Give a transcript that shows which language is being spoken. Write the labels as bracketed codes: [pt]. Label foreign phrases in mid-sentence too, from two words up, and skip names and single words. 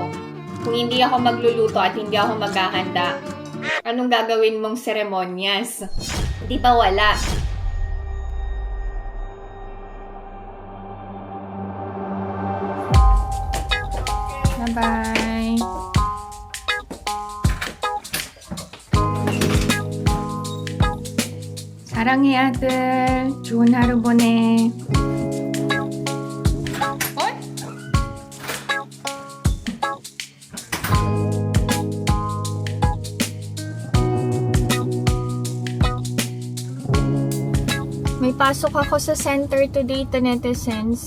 [tl] Kung hindi ako magluluto at hindi ako maghahanda, anong gagawin mong seremonyas? Di ba wala? [en] Bye-bye! [ko] 사랑해 아들. 좋은 하루 보내. [tl] May pasok ako sa [en] center today, netizens.